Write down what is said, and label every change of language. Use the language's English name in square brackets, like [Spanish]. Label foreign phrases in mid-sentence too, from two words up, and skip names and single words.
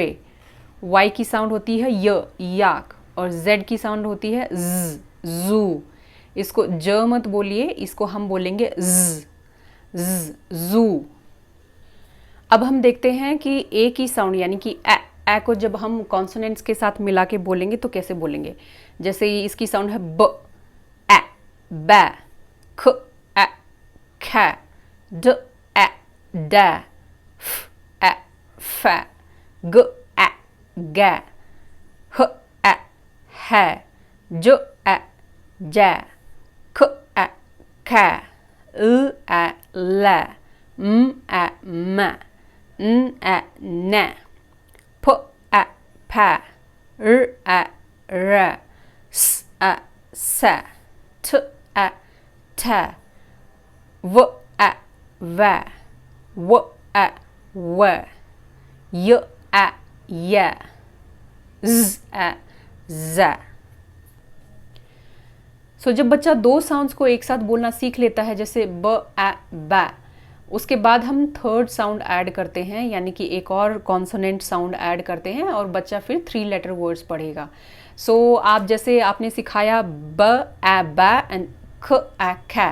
[Hindi] वाई की साउंड होती है य, याक। और जेड की साउंड होती है ज, जू। इसको ज मत बोलिए, इसको हम बोलेंगे ज, जू। अब हम देखते हैं कि ए की साउंड यानी कि ए को जब हम कॉन्सोनेंट्स के साथ मिला के बोलेंगे तो कैसे बोलेंगे। जैसे इसकी साउंड है ब, ए, बै, ख, ए, ख, ड, ए, ड, फ, ए, फ, ग, ए, ग, ह, ए, है, ज, ए, ज, ख, ए, ख, ए, ल, ए, म, [English] n, n, p, p, r, r, s, s, t, t, v, v, w, w, y, y, z, z। [Hindi] सो जब बच्चा दो साउंड्स को एक साथ बोलना सीख लेता है, जैसे ब, ब, उसके बाद हम [English] third sound add [Hindi] करते हैं, यानी कि एक और [English] consonant sound add [Hindi] करते हैं और बच्चा फिर 3 [English] letter words [Hindi] पढ़ेगा। सो आप जैसे आपने सिखाया ब, ए, ब एंड ख, ए, ख।